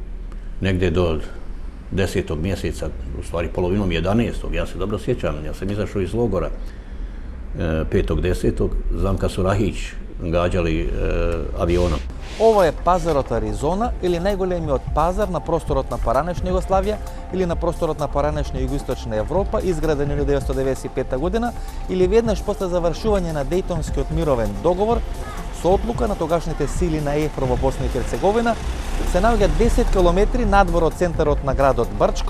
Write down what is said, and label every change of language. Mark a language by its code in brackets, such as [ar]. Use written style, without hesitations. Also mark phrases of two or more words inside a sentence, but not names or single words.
[bs] Negdje do 10. mjeseca, u stvari polovinom 11. Ja se dobro sjećam, ja sam izašao iz logora 5.10. Znam kad su Rahić gađali avionom. Ovo je [mk] пазарот Аризона или најголемиот пазар на просторот на поранешна Југославија или на просторот на поранешна Југоисточна Европа, изграден 1995 година или веднаш после завршување на Дејтонскиот мировен договор со одлука на тогашните сили на ЕФРО во Босна и Херцеговина, се наоѓа 10 километри надвор од центарот на градот Брчко.